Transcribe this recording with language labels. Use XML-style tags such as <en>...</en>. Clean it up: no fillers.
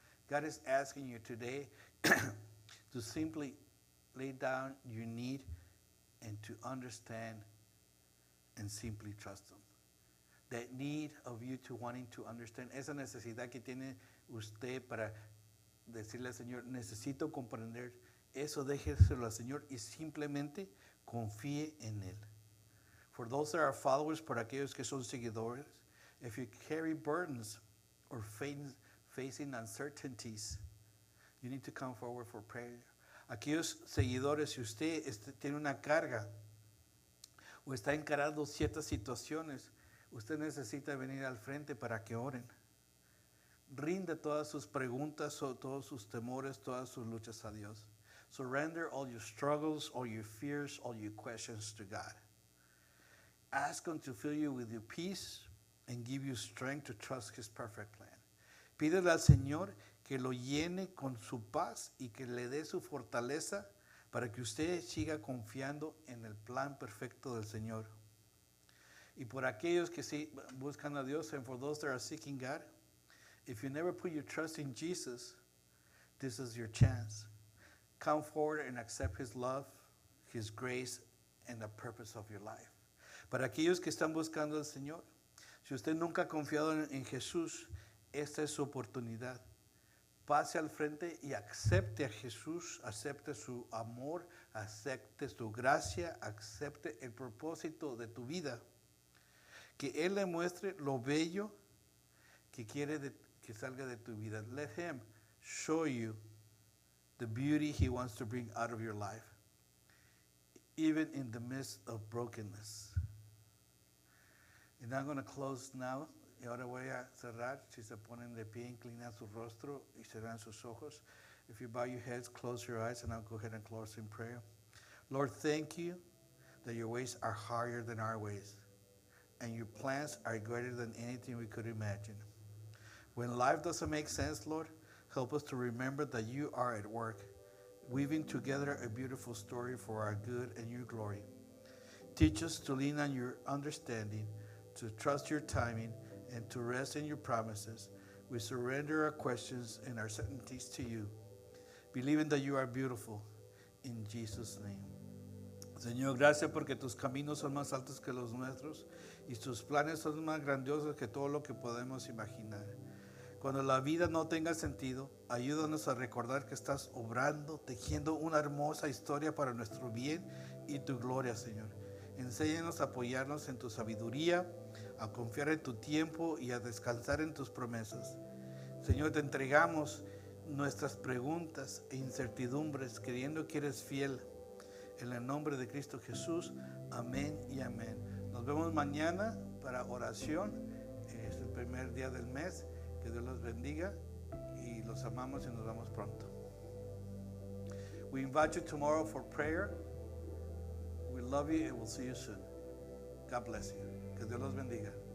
<en>God is asking you today to simply lay down your need and to understand and simply trust Him. That need of you to wanting to understand,</en> <es>esa necesidad que tiene usted para decirle al Señor, necesito comprender, eso déjeselo al Señor y simplemente confíe en Él.</es> <en>For those that are followers,</en> <es>por aquellos que son seguidores,</es> <en>if you carry burdens or facing uncertainties, you need to come forward for prayer.</en> <es>Aquellos seguidores, si usted tiene una carga o está encarando ciertas situaciones, usted necesita venir al frente para que oren. Rinde todas sus preguntas, o todos sus temores, todas sus luchas a Dios.</es> <en>Surrender all your struggles, all your fears, all your questions to God. Ask Him to fill you with your peace and give you strength to trust His perfect plan.</en> <es>Pídele al Señor que lo llene con su paz y que le dé su fortaleza para que usted siga confiando en el plan perfecto del Señor. Y por aquellos que sí buscan a Dios,</es> <en>and for those that are seeking God, if you never put your trust in Jesus, this is your chance. Come forward and accept His love, His grace, and the purpose of your life.</en> <es>Para aquellos que están buscando al Señor, si usted nunca ha confiado en Jesús, esta es su oportunidad. Pase al frente y acepte a Jesús, acepte su amor, acepte su gracia, acepte el propósito de tu vida. Que Él le muestre lo bello que quiere que salga de tu vida.</es> <en>Let Him show you the beauty He wants to bring out of your life, even in the midst of brokenness. And I'm going to close now.</en> <es>Y ahora voy a cerrar. Si se ponen de pie, inclinan su rostro y cerran sus ojos.</es> <en>If you bow your heads, close your eyes, and I'll go ahead and close in prayer. Lord, thank you that your ways are higher than our ways, and your plans are greater than anything we could imagine. When life doesn't make sense, Lord, help us to remember that you are at work, weaving together a beautiful story for our good and your glory. Teach us to lean on your understanding, to trust your timing, and to rest in your promises. We surrender our questions and our certainties to you, believing that you are beautiful. In Jesus' name.</en> <es>Señor, gracias porque tus caminos son más altos que los nuestros y tus planes son más grandiosos que todo lo que podemos imaginar. Cuando la vida no tenga sentido, ayúdanos a recordar que estás obrando, tejiendo una hermosa historia para nuestro bien y tu gloria, Señor. Enséñanos a apoyarnos en tu sabiduría, a confiar en tu tiempo y a descansar en tus promesas. Señor, te entregamos nuestras preguntas e incertidumbres, creyendo que eres fiel. En el nombre de Cristo Jesús, amén y amén. Nos vemos mañana para oración. Es el primer día del mes. Que Dios los bendiga y los amamos y nos vemos pronto.</es> <en>We invite you tomorrow for prayer. We love you and we'll see you soon. God bless you.</en> <es>Que Dios los bendiga.</es>